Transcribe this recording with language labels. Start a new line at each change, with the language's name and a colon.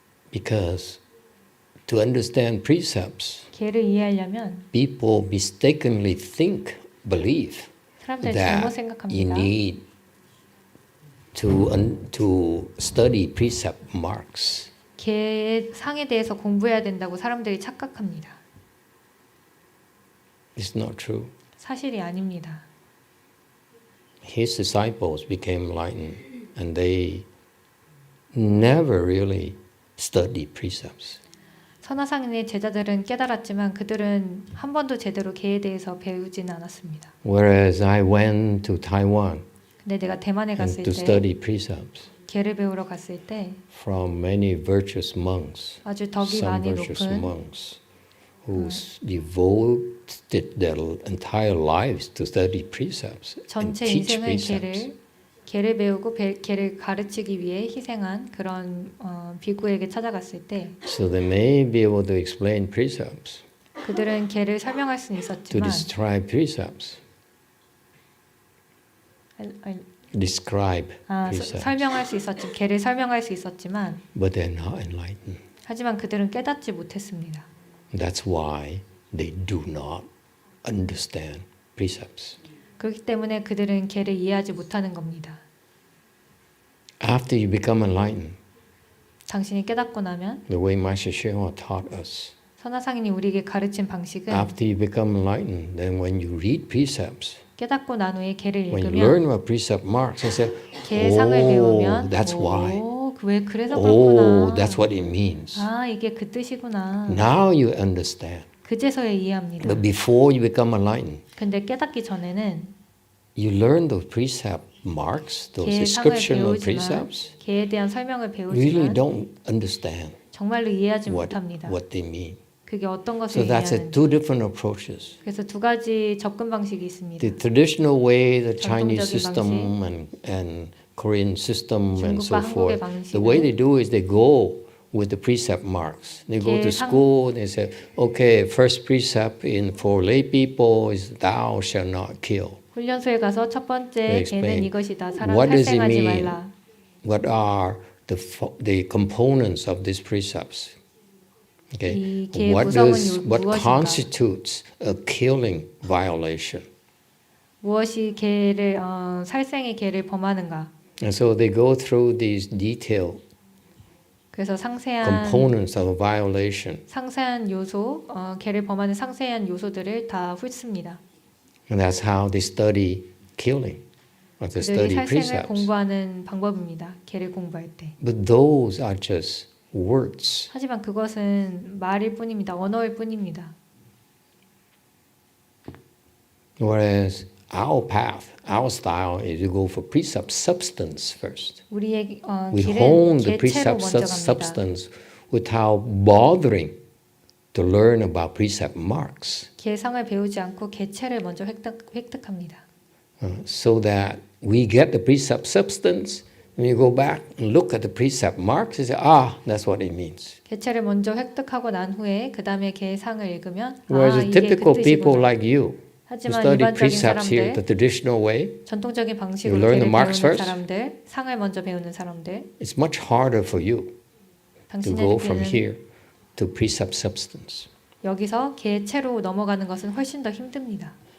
English: Because to understand precepts,
Korean: 계를 이해하려면
English: people mistakenly believe
Korean: 사람들이 잘못
English: that you
Korean: 생각합니다.
English: need to study precept marks.
Korean: 계의 상에 대해서 공부해야 된다고 사람들이 착각합니다.
English: It's not true.
Korean: 사실이 아닙니다.
English: His disciples became enlightened and they never really studied precepts.
Korean: 선화상인의 제자들은 깨달았지만 그들은 한 번도 제대로 계에 대해서 배우지는 않았습니다.
English: Whereas I went to Taiwan
Korean: 근데 내가 대만에
English: and
Korean: 갔을
English: to
Korean: 때
English: study precepts
Korean: 계를 배우러 갔을 때
English: from many virtuous monks,
Korean: 아주 덕이
English: some
Korean: 많이
English: virtuous
Korean: 높은
English: monks who devoted their entire lives to study precepts and
Korean: 전체
English: teach
Korean: 인생을
English: precepts.
Korean: 계를 배우고 계를 가르치기 위해 희생한 그런 비구에게 찾아갔을 때
English: So they may be able to explain precepts,
Korean: 그들은 계를 설명할 수는
English: to
Korean: 있었지만
English: describe precepts, describe precepts,
Korean: 설명할 수 있었지 계를 설명할 수 있었지만
English: but they're not enlightened.
Korean: 하지만 그들은 깨닫지 못했습니다.
English: That's why they do not understand precepts.
Korean: 그렇기 때문에 그들은 계를 이해하지 못하는 겁니다.
English: After you become enlightened,
Korean: 당신이 깨닫고 나면
English: the way Master YongHua taught us,
Korean: 선화상인이 우리에게 가르친 방식은
English: after you become enlightened, then when you read precepts,
Korean: 깨닫고 난 후에 계를
English: when you learn
Korean: 읽으면
English: about precept marks, you say,
Korean: 계상을
English: oh,
Korean: 배우면
English: that's why.
Korean: 왜 그래서
English: Oh,
Korean: 그렇구나.
English: that's what it means.
Korean: 아, 이게 그 뜻이구나.
English: Now you understand.
Korean: 그제서야 이해합니다.
English: But before you become enlightened,
Korean: 근데 깨닫기 전에는
English: you learn those precept marks, those
Korean: 계상을
English: descriptional
Korean: 배우지만
English: precepts.
Korean: 계에 대한 설명을
English: Really
Korean: 배우지만
English: don't understand
Korean: 정말로 이해하지
English: what
Korean: 못합니다.
English: they mean.
Korean: 그게 어떤 것을
English: So that's
Korean: 의미하는지.
English: two different approaches.
Korean: 그래서 두 가지 접근 방식이 있습니다.
English: The traditional way, the Chinese
Korean: 전통적인
English: system and Korean system and so
Korean: 중국과 한국의
English: forth. The way
Korean: 방식은
English: they do is they go with the precept marks. They go to school. They say, okay, first precept for lay people is thou shall not kill.
Korean: 훈련소에 가서 첫 번째
English: explain.
Korean: 계는 이것이다. 사람
English: What does it
Korean: 살생하지
English: mean?
Korean: 말라.
English: What are the components of these precepts? Okay.
Korean: 이 계의 구성은
English: What
Korean: 무엇인가?
English: constitutes a killing violation?
Korean: 무엇이 계를 살생의 계를 범하는가?
English: And so they go through these detailed
Korean: 그래서 상세한
English: components of a violation.
Korean: 상세한 요소, 계를 범하는 상세한 요소들을 다 훑습니다.
English: And that's how they study killing, or they
Korean: 그들이 살생을
English: precepts.
Korean: 공부하는 방법입니다. 계를 공부할 때. But those are just words. 하지만 그것은 말일 뿐입니다. 언어일 뿐입니다.
English: Whereas our path, our style is to go for precept substance first.
Korean: 우리의
English: We
Korean: 길은
English: hone the
Korean: 계체로
English: precept
Korean: 먼저 갑니다.
English: substance without bothering to learn about precept marks
Korean: 계상을 배우지 않고 계체를 먼저 획득합니다.
English: so that we get the precept substance. When you go back and look at the precept marks, you say, that's what it means.
Korean: 계체를 먼저 획득하고 난 후에 그 다음에 계상을 읽으면
English: Whereas the
Korean: 이게
English: typical
Korean: 그
English: people
Korean: 뜻이구나.
English: like you, who
Korean: 하지만
English: study
Korean: 일반적인
English: precepts here the
Korean: 사람들,
English: traditional way,
Korean: 전통적인
English: You
Korean: 방식으로
English: learn
Korean: 계를
English: the marks
Korean: 배우는
English: first?
Korean: 사람들, 상을 먼저 배우는 사람들,
English: it's much harder for you to go from
Korean: 당신에게는
English: here to precept substance.
Korean: 여기서 계체로 넘어가는 것은 훨씬 더 힘듭니다.